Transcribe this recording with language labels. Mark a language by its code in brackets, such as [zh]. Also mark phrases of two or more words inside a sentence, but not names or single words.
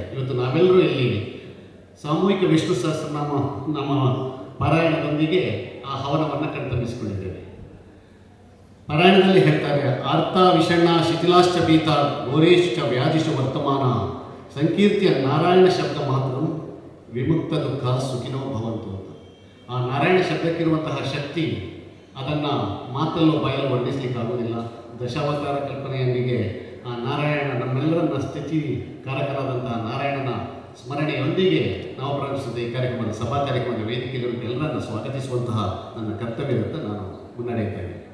[kn] ಇವತ್ತು ನಾವೆಲ್ಲರೂ ಇಲ್ಲಿ ಸಾಮೂಹಿಕ ವಿಷ್ಣು ಸಹಸ್ರನಾಮ ನಮ್ಮ ಪಾರಾಯಣದೊಂದಿಗೆ ಆ ಹವನವನ್ನು ಕಣ್ತಂಬಿಸಿಕೊಂಡಿದ್ದೇವೆ. ಪಾರಾಯಣದಲ್ಲಿ ಹೇಳ್ತಾರೆ, [sa] ಆರ್ತ ವಿಷಣ್ಣ ಶಿಥಿಲಾಶ್ಚ ಪೀತ ಘೋರೇಶ್ಚ ವ್ಯಾಧಿಷು ವರ್ತಮಾನ ಸಂಕೀರ್ತಿಯ ನಾರಾಯಣ ಶಬ್ದ ಮಾತ್ರ ವಿಮುಕ್ತ ದುಃಖ ಸುಖಿನೋ ಭವಂತು ಅಂತ. [kn] ಆ ನಾರಾಯಣ ಶಬ್ದಕ್ಕಿರುವಂತಹ ಶಕ್ತಿ ಅದನ್ನು ಮಾತಲ್ಲೂ ಬಾಯಲ್ಲೂ ವರ್ಣಿಸಲಿಕ್ಕಾಗೋದಿಲ್ಲ. ದಶಾವತಾರ ಕಲ್ಪನೆಯೊಂದಿಗೆ ಆ ನಾರಾಯಣ ನಮ್ಮೆಲ್ಲರನ್ನ ಸ್ಥಿತಿ ಕಾರಕರಾದಂತಹ ನಾರಾಯಣನ ಸ್ಮರಣೆಯೊಂದಿಗೆ ನಾವು ಪ್ರಾರಂಭಿಸಿದ ಈ ಕಾರ್ಯಕ್ರಮದ ಸಭಾ ಕಾರ್ಯಕ್ರಮದ ವೇದಿಕೆಯಲ್ಲಿ ಎಲ್ಲರನ್ನು ಸ್ವಾಗತಿಸುವಂತಹ ನನ್ನ ಕರ್ತವ್ಯದಂತ ನಾನು ಮುನ್ನಡೆಯುತ್ತೇನೆ.